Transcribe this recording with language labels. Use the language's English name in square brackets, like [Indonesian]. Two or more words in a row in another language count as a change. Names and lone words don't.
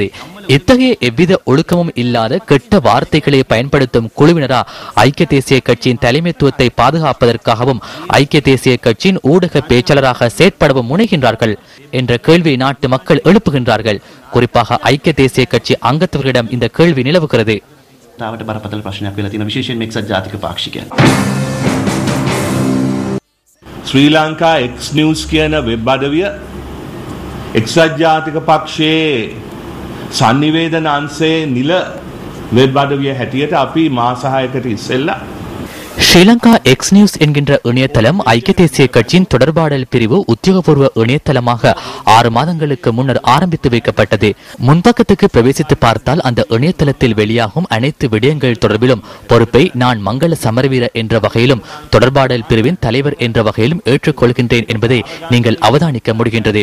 [Tamil] இத்தகைய எவ்வித ஒழுக்கமும் இல்லாத கெட்ட வார்த்தைகளை பயன்படுத்தும் குழுவினரா ஐக்கிய தேசிய கட்சியின் தலைமைத்துவத்தை பாதுகாப்பதற்காகவும் ஐக்கிய தேசிய கட்சியின் ஊடக பேச்சாளராக செயற்படவும் முனைகின்றார்கள் என்ற கேள்வியை நாட்டு மக்கள் எழுப்புகின்றார்கள். குறிப்பாக ஐக்கிய தேசிய கட்சி அங்கத்தவர்களிடம் இந்த கேள்வி நிலவுகிறது. [Sinhala] ශ්‍රී ලංකා X නිවුස් කියන වෙබ් අඩවිය එක්සත් ජාතික පක්ෂයේ සංනිවේදන අංශයේ නිල වෙබ් අඩවිය හැටියට අපි මාස 6කට ඉස්සෙල්ලා [Tamil] ஸ்ரீலங்கா எக்ஸ் நியூஸ் என்கின்ற இணையதளம் ஐக்கிய தேசிய கட்சியின் தொடர்பாடல் பிரிவு உத்தியோகபூர்வ இணையதளமாக 6 மாதங்களுக்கு முன்னர் ஆரம்பித்து வைக்கப்பட்டது. முன்பக்கத்துக்கு பிரவேசித்து பார்த்தால் அந்த இணையதளத்தில் வெளியாகும் அனைத்து விடயங்கள் தொடர்பிலும் பொறுப்பை நான் மங்கள சமரவீர என்ற வகையிலும் தொடர்பாடல் பிரிவின் தலைவர் என்ற வகையிலும் ஏற்றுக்கொள்கின்றேன் என்பதை நீங்கள் அவதானிக்க முடிகின்றது.